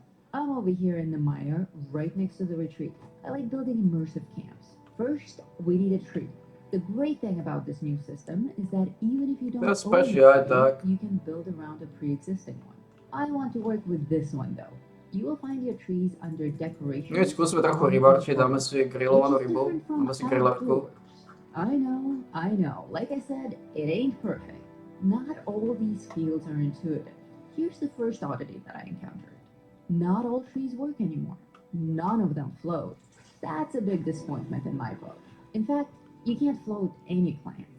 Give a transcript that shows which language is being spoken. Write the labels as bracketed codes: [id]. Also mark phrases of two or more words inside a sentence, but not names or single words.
[en] I'm over here in the mire, right next to the retreat. I like building immersive camps. First, we need a tree. The great thing about this new system is that even if you don't That's own a special, tree, tak. you can build around a pre-existing one. I want to work with this one though. You will find your trees under decorations. [sk] Nie, skúsme trochu rybarčie, dáme si grillovanú rybu, dáme si grillerku. [en] I know. Like I said, it ain't perfect. Not all these fields are intuitive. Here's the first oddity that I encountered. Not all trees work anymore. None of them float. That's a big disappointment in my book. In fact, you can't float any plants.